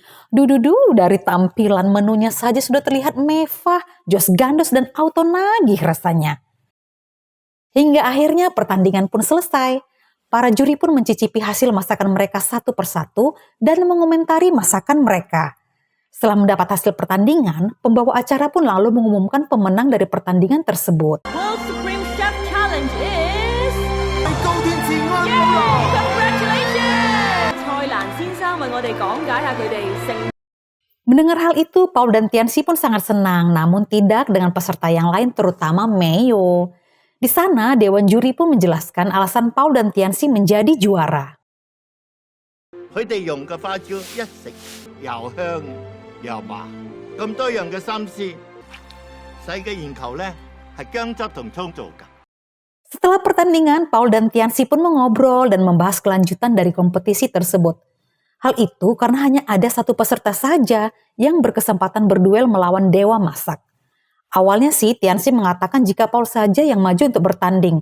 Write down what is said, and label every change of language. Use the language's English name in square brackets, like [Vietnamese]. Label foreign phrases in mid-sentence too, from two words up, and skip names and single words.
[Indonesian] Dududu, dari tampilan menunya saja sudah terlihat mewah, [Javanese] jos gandos [Indonesian] dan auto nagih rasanya. Hingga akhirnya pertandingan pun selesai. Para juri pun mencicipi hasil masakan mereka satu persatu dan mengomentari masakan mereka. Setelah mendapat hasil pertandingan, pembawa acara pun lalu mengumumkan pemenang dari pertandingan tersebut. [English] World Supreme Chef Challenge is... Yay! Congratulations! [Cantonese] 蔡瀾先生為我哋講解下佢哋成... [Indonesian] Mendengar hal itu, Paul dan Tianxi pun sangat senang, namun tidak dengan peserta yang lain terutama Mayo. Di sana, Dewan Juri pun menjelaskan alasan Paul dan Tianxi menjadi juara. [Cantonese] 佢哋用嘅花椒一食又香又麻，咁多樣嘅心思，使嘅研球咧係薑汁同葱做㗎。 [Indonesian] Setelah pertandingan, Paul dan Tianxi pun mengobrol dan membahas kelanjutan dari kompetisi tersebut. Hal itu karena hanya ada satu peserta saja yang berkesempatan berduel melawan dewa masak. Awalnya sih Tianxi mengatakan jika Paul saja yang maju untuk bertanding.